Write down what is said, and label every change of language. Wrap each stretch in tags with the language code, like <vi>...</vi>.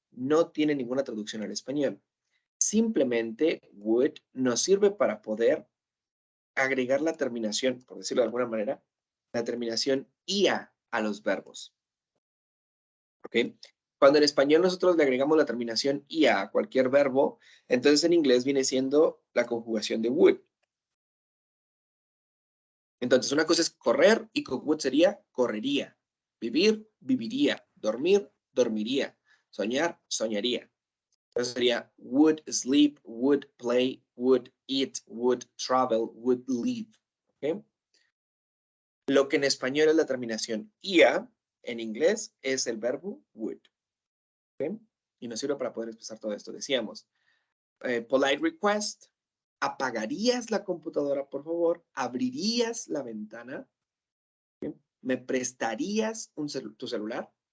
<es>No tiene ninguna traducción al español. Simplemente would nos sirve para poder agregar la terminación, por decirlo de alguna manera, la terminación ia a los verbos. ¿Ok? Cuando en español nosotros le agregamos la terminación ia a cualquier verbo, entonces en inglés viene siendo la conjugación de would. Entonces una cosa es correr y con would sería correría. Vivir, viviría. Dormir, dormiría. Soñar, soñaría. Entonces sería</es> <en>would sleep, would play, would eat, would travel, would live.</en> <es>¿Ok? Lo que en español es la terminación ia, en inglés es el verbo would. ¿Ok? Y nos sirve para poder expresar todo esto. Decíamos,</es> <en>polite request,</en> <es>¿apagarías la computadora, por favor? ¿Abrirías la ventana? ¿Sí? ¿Me prestarías tu celular?</es>